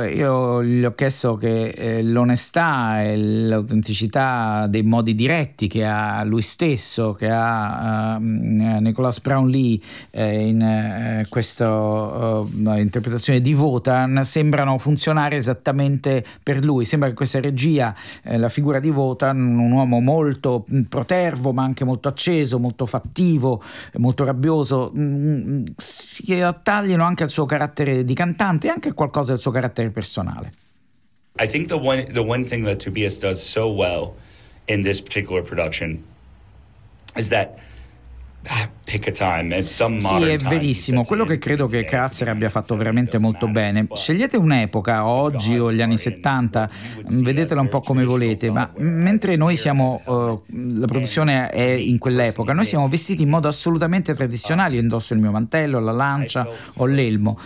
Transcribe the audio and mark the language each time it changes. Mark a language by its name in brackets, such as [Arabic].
[Italian] Io gli ho chiesto che l'onestà e l'autenticità dei modi diretti che ha lui stesso, che ha Nicholas Brown Lee in questa interpretazione di Wotan, sembrano funzionare esattamente per lui. Sembra che questa regia, la figura di Wotan, un uomo molto protervo ma anche molto acceso, molto fattivo, molto rabbioso, sia tagliano anche il suo carattere di cantante e anche qualcosa del suo carattere personale. [English] I think the one thing that Tobias does so well in this particular production is that [Italian] sì, è verissimo. Quello che credo che Kratzer abbia fatto veramente molto bene: scegliete un'epoca, oggi o gli anni 70, vedetela un po' come volete, ma mentre noi siamo, la produzione è in quell'epoca, noi siamo vestiti in modo assolutamente tradizionale. Io indosso il mio mantello, la lancia o l'elmo.